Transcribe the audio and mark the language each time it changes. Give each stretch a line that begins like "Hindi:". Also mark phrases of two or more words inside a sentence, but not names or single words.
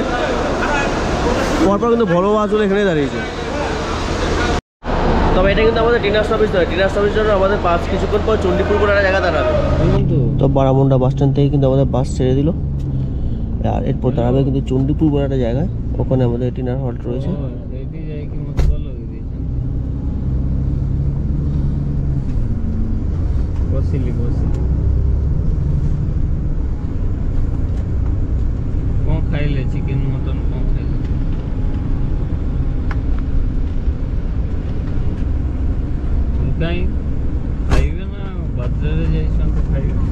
Bangla: পরপর কিন্তু ভলভো বাসগুলো এখানে দাঁড়িয়েছে। তবে এটা কিন্তু আমাদের
English: dinner stoppage
Bangla: নয়,
English: dinner stoppage-er
Bangla: জন্য আমাদের বাস কিছুক্ষণ পর চণ্ডীপুর বলে একটা জায়গা দাঁড়াবে। তো বারামুন্ডা
English: bus stand
Bangla: থেকে কিন্তু আমাদের বাস ছেড়ে দিল, আর এরপর দাঁড়াবে কিন্তু চণ্ডীপুর বলে একটা জায়গায়, ওখানে আমাদের
English: dinner halt
Bangla: রয়েছে।
Odia: ଖାଇଲେ
English: chicken mutton
Odia: କଣ ଖାଇଲେ? କାହିଁ ଖାଇବେ ନା, ବଜାରରେ ଯାଇଛନ୍ତି ଖାଇବେ।